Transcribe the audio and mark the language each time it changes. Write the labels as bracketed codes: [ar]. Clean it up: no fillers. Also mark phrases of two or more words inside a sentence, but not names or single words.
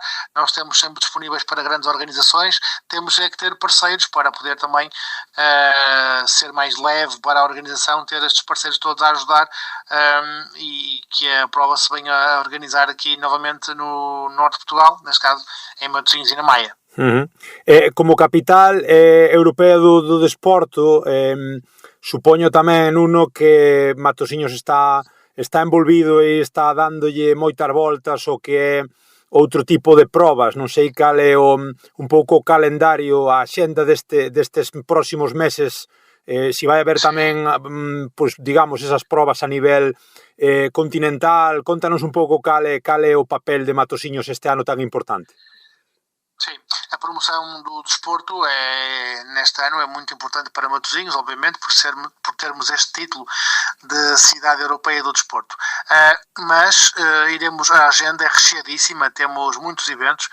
[pt] Nós estamos sempre disponíveis para grandes organizações, temos que ter parceiros para poder também ser mais leve para a organização, ter estes parceiros todos a ajudar, e que a prova se venha a organizar aqui novamente no norte de Portugal, neste caso em Matosinhos e na Maia. [gl] Como capital europea do desporto, supoño tamén, Nuno, que Matosinhos está envolvido e está dándolle moitas voltas o que é outro tipo de probas. Non sei cal é un pouco o calendario, a axenda destes próximos meses, se vai haber tamén, digamos, esas probas a nivel continental. Contanos un pouco cal é o papel de Matosinhos este ano tan importante. [pt] Sim, a promoção do desporto neste ano é muito importante para Matosinhos, obviamente, por termos este título de cidade europeia do desporto. Mas a agenda é recheadíssima, temos muitos eventos.